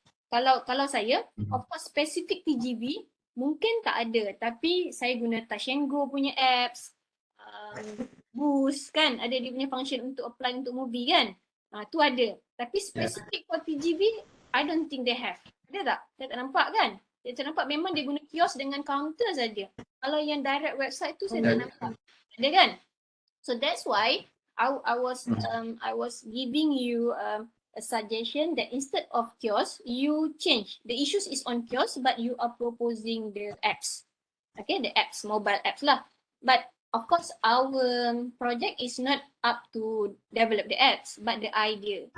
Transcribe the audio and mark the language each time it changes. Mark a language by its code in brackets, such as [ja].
[ms] Kalau saya, of course specific TGV mungkin tak ada, tapi saya guna Touch and Go punya apps, Boost kan, ada dia punya function untuk apply untuk movie kan. Tu ada. Tapi [en] specific for TGV, I don't think they have. [ms] Ada tak? Saya tak nampak kan? Saya nampak memang dia guna kiosk dengan counter saja. Kalau yang direct website tu saya tak nampak. Ada kan? [en] So that's why I was giving you a suggestion that instead of kiosk, you change. The issues is on kiosk, but you are proposing the apps. Okay, the apps, mobile apps lah. But of course, our project is not up to develop the apps, but the idea.